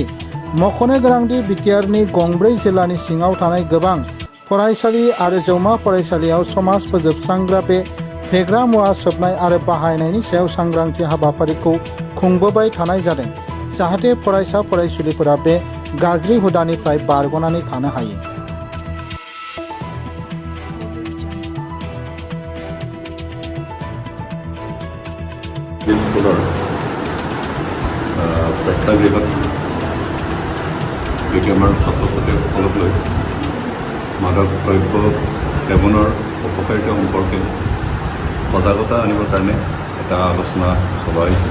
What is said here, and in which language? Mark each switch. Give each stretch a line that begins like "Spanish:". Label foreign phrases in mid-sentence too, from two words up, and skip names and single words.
Bodo: मख'नो गोनांदि बिटिआरनि गंब्रै जिल्लानि सिङाव थानाय गोबां फरायसालि आरो जौमा फरायसालियाव समाज फोजोबस्रांग्रा बे फेग्रा मुवा सोबनाय आरो बाहायनायनि सायाव सांग्रांथि हाबाफारिखौ खुंबोबाय थानाय जादों, जाहाथे फरायसा फरायसुलिफोरा बे गाज्रि हुदानिफ्राय बारग'नानै थानो हायो।
Assamese: প্ৰেক্ষাগৃহত আমাৰ ছাত্ৰ ছাত্ৰীসকলক লৈ মাদক দ্ৰব্য সেৱনৰ উপকাৰিতা সম্পৰ্কে সজাগতা আনিবৰ কাৰণে এটা আলোচনা চলোৱা হৈছে।